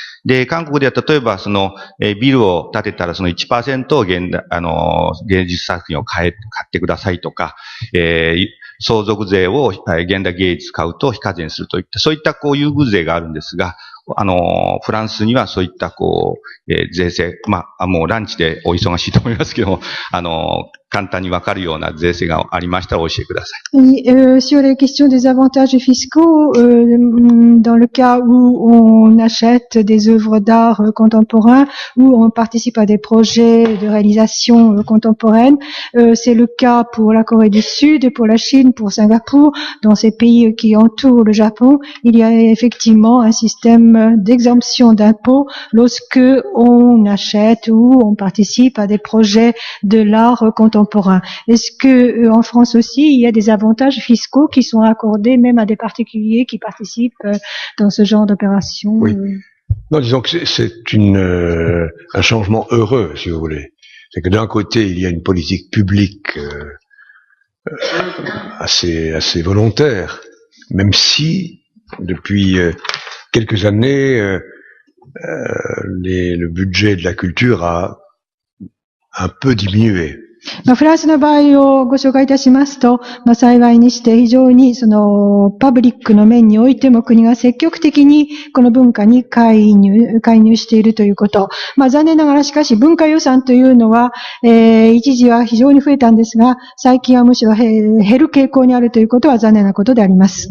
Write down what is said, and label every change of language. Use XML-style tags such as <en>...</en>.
<ja>で、韓国では例えばビルを建てたらその 1% を芸術作品を買ってくださいとか、相続税を現代芸術買うと非課税にするといった、そういった優遇税があるんですが、フランスにはそういった税制、もうランチでお忙しいと思いますけども、簡単にわかるような税制がありましたら教えてください。</ja> <fr>Sur les questions des avantages fiscaux, dans le cas où on achète des œuvres d'art contemporains, où on participe à des projets de réalisation contemporaine, c'est le cas pour la Corée du Sud, pour la Chine, pour Singapour, dans ces pays qui entourent le Japon, il y a effectivement un système d'exemption d'impôts lorsque on achète ou on participe à des projets de l'art contemporain. Est-ce que en France aussi, il y a des avantages fiscaux qui sont accordés même à des particuliers qui participent dans ce genre d'opération? Oui. Non, disons que c'est un changement heureux, si vous voulez. C'est que d'un côté, il y a une politique publique assez volontaire, même si depuis quelques années, le budget de la culture a un peu diminué.</fr> <ja>フランスの場合をご紹介いたしますと、幸いにして非常にパブリックの面においても国が積極的にこの文化に介入しているということ。残念ながらしかし文化予算というのは、一時は非常に増えたんですが、最近はむしろ減る傾向にあるということは残念なことであります。</ja>